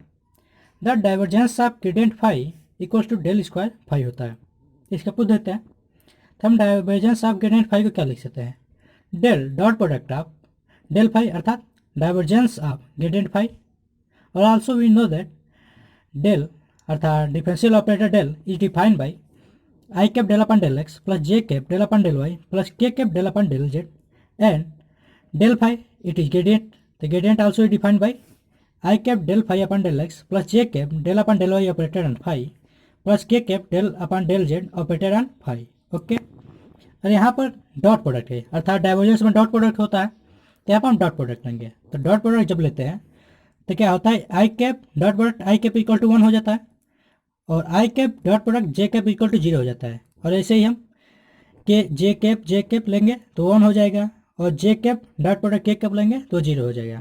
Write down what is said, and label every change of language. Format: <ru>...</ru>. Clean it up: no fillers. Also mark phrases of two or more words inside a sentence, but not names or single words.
<en>the divergence of gradient phi equals to del square phi</en> <hi>होता है। इसका प्रूफ देखते हैं। तो हम</hi> <en>divergence of gradient phi</en> <hi>को क्या लिख सकते हैं?</hi> <en>del dot product of del phi अर्थात divergence of gradient phi. और also we know that del अर्थात differential operator del is defined by I cap del upon del x plus j cap del upon del y plus k cap del upon del z and del phi it is gradient. The gradient also is defined by I cap del phi upon del x plus j cap del upon del y operator on phi plus k cap del upon del z operator on phi. ओके।</en> <hi>और यहाँ पर</hi> <en>dot product</en> <hi>है अर्थात डाइवर्जेंस में</hi> <en>dot product</en> <hi>होता है, तो यहाँ पर हम</hi> <en>dot product</en> <hi>लेंगे।</hi> <en>तो dot product</en> <hi>जब लेते हैं तो क्या होता है?</hi> <en>I cap dot product I cap equal to 1</en> <hi>हो जाता है और</hi> <en>I cap dot product J cap equal to 0</en> <hi>हो जाता है। और ऐसे ही हम</hi> <en>K J cap</en> <hi>लेंगे तो 1 हो जाएगा और</hi> <en>J cap dot product K cap</en> <hi>लेंगे तो 0 हो जाएगा।</hi>